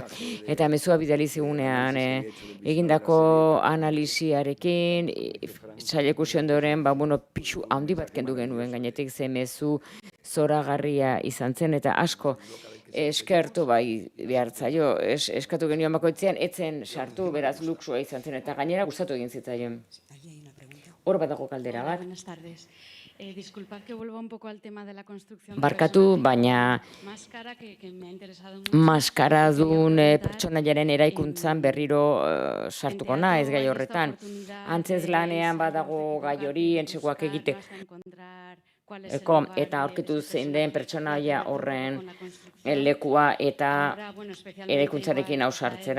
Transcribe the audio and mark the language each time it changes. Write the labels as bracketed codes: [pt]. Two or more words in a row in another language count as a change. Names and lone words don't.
[eu] Eta mezua bidali zigunean egindako analisiarekin, sailekusi ondoren, pixu handi bat kendu genuen gainetik, ze mezu zoragarria izan zen, eta asko eskertu behartzaio, eskatu genioan bakoitzean, etzen sartu, beraz luxua izan zen, eta gainera gustatu egin zitzaion. Hor badago kaldera bat. [es] Buenas tardes. Disculpad que vuelva un poco al tema de la construcción. [eu] Barkatu, baina maskaradun pertsonaiaren eraikuntzan berriro sartuko naiz gai horretan. Antzez lanean badago gai hori, entseguak egiteko. Eta aurkitu zein den pertsonaia horren lekua eta eraikuntzarekin ausartzera.